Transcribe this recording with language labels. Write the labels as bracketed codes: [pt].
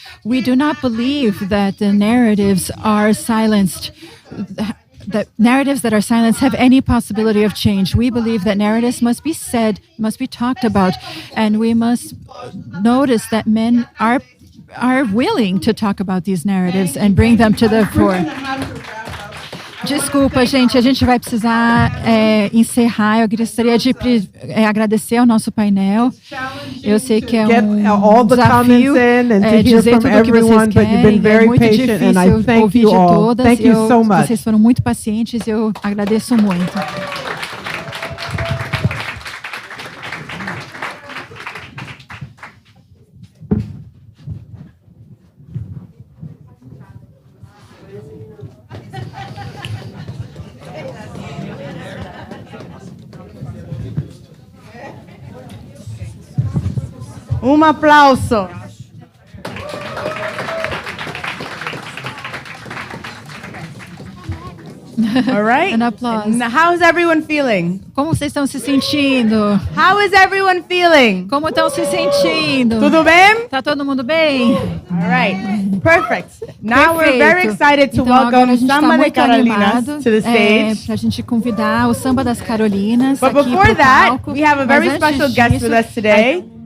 [en] We do not believe that the narratives are silenced, that narratives that are silenced have any possibility of change. We believe that narratives must be said, must be talked about, and we must notice that men are willing to talk about these narratives and bring them to the fore. [pt] Desculpa, gente, a gente vai precisar encerrar. Eu gostaria de agradecer ao nosso painel. Eu sei que é desafio dizer tudo o que vocês querem. É muito difícil ouvir de todas. Vocês foram muito pacientes. Eu agradeço muito. Aplauso. [en] All right. An applause. How's everyone feeling? [pt] Como vocês estão se sentindo? [en] How is everyone feeling? [pt] Como estão se sentindo? Tudo bem? Tá todo mundo bem? [en] All right. Perfect. Now we're very excited to welcome Samba de Carolinas to the stage. [pt] Pra gente convidar o Samba das Carolinas. [en] But before that, we have a very special guest with us today.